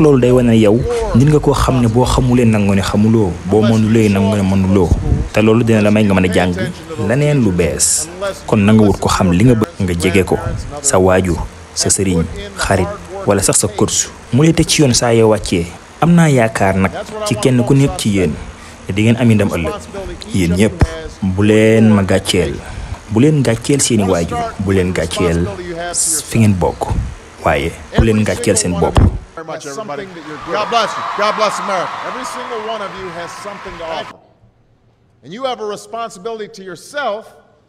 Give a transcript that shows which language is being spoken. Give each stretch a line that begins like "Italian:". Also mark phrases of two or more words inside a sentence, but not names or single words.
Wolof: loolu day wane yow nit nga koo xam ne boo xamulee nangu ne xamuloo boo mënulee nangu ne mënuloo te loolu dina la may nga mën a jàng leneen lu bees kon na nga wut ko xam li nga bëgg nga jege ko sa waajur sa sëriñ xarit wala sax sa coach mu lay teg ci yoon saa yoo wàccee am naa yaakaar nag ci kenn ku nekk ci yéen te di ngeen am ndam ëllëg yéen ñëpp bu leen ma gàcceel bu leen gàcceel seeni waajur bu leen gàcceel fi ngeen bokk waaye bu leen gàcceel seen bopp.
English: God bless you. God bless America. Every single one of you has something to offer. And you have a responsibility to yourself